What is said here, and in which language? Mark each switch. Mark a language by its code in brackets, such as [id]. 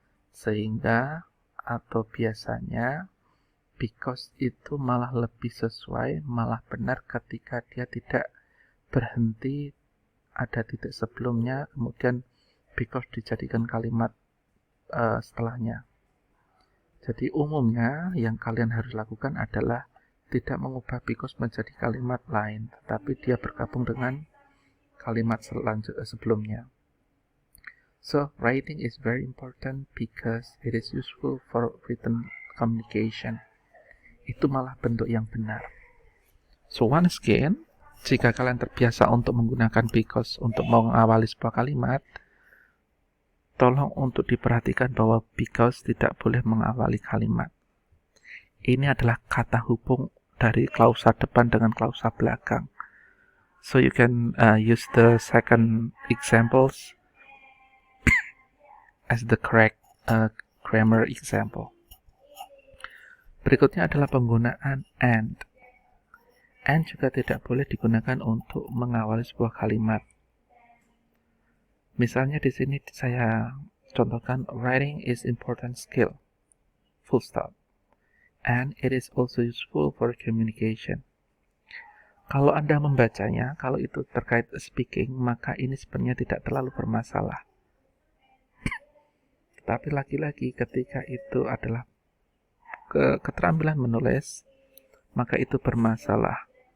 [id] Sehingga atau biasanya because itu malah lebih sesuai, malah benar ketika dia tidak berhenti ada titik sebelumnya, kemudian because dijadikan kalimat setelahnya. Jadi umumnya yang kalian harus lakukan adalah tidak mengubah because menjadi kalimat lain, tetapi dia bergabung dengan kalimat sebelumnya. [en] So, writing is very important because it is useful for written communication. [id] Itu malah bentuk yang benar. [en] So, once again, [id] jika kalian terbiasa untuk menggunakan because untuk mengawali sebuah kalimat, tolong untuk diperhatikan bahwa because tidak boleh mengawali kalimat. Ini adalah kata hubung dari klausa depan dengan klausa belakang. [en] So, you can use the second examples as the correct grammar example. [id] Berikutnya adalah penggunaan and. And juga tidak boleh digunakan untuk mengawali sebuah kalimat. Misalnya di sini saya contohkan [en] writing is important skill. Full stop. And it is also useful for communication. [id] Kalau Anda membacanya, kalau itu terkait speaking, maka ini sebenarnya tidak terlalu bermasalah. Tapi lagi-lagi ketika itu adalah keterampilan menulis, maka itu bermasalah.